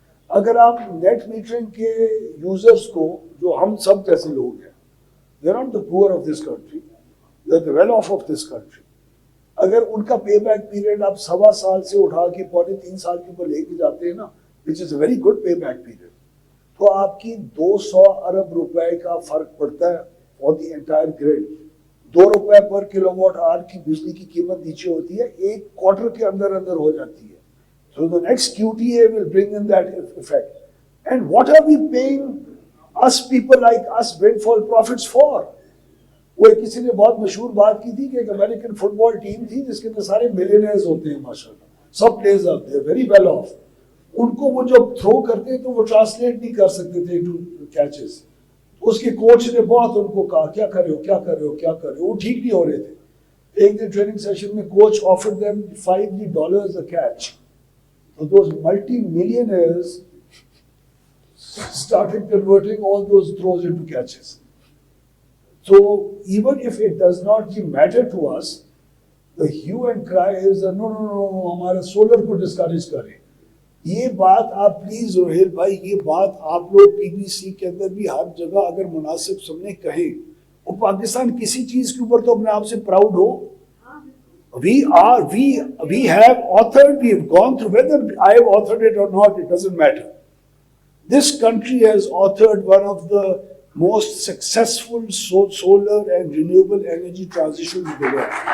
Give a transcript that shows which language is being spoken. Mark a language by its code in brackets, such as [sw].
[ur] اگر آپ net metering کے یوزرز کو, جو ہم سب جیسے لوگ ہیں, [en] they are not the poor of this country, they are the well off of this country, [ur] اگر ان کا پے بیک پیریڈ آپ 1.25 سال سے اٹھا کے 3.25 سال کے اوپر لے کے جاتے ہیں نا, [en] which is a very good pay back period, [ur] تو آپ کی 200 ارب روپے کا فرق پڑتا ہے [en] for the entire grid. [ur] 2 روپے پر کلو واٹ آور کی بجلی کی قیمت نیچے ہوتی ہے, ایک کوارٹر کے اندر ہو جاتی ہے. [en] So the next QTA will bring in that effect. And what are we paying us people like us windfall profits for? [ur] وہ کسی نے بہت مشہور بات کی تھی کہ ایک امریکن فٹ بال ٹیم تھی جس کے اندر سارے ملینئرز ہوتے ہیں ماشاءاللہ, سب پلیئرز آتے ہیں [en] Very well off. [ur] ان کو وہ جب تھرو کرتے تو وہ ٹرانسلیٹ نہیں کر سکتے تھے ٹو کیچز. اس کے کوچ نے بہت ان کو کہا کیا کر رہے ہو کیا کر رہے ہو کیا کر رہے ہو, وہ ٹھیک نہیں ہو رہے تھے. ایک دن ٹریننگ سیشن میں [en] Coach offered them $5 a catch. So those multi-millionaires started converting all those throws into catches. So even if it does not matter to us, the hue and cry is no, [ur] ہمارا solar کو discourage کریں. یہ بات آپ please Rohail بھائی, یہ بات آپ لوگ پی بی سی کے اندر بھی ہر جگہ اگر مناسب سامنے کہیں, اور پاکستان کسی چیز کے اوپر تو اپنے آپ سے proud ہو. [en] We have authored, we have gone through, whether I have authored it or not, it doesn't matter. This country has authored one of the most successful solar and renewable energy transitions in the world.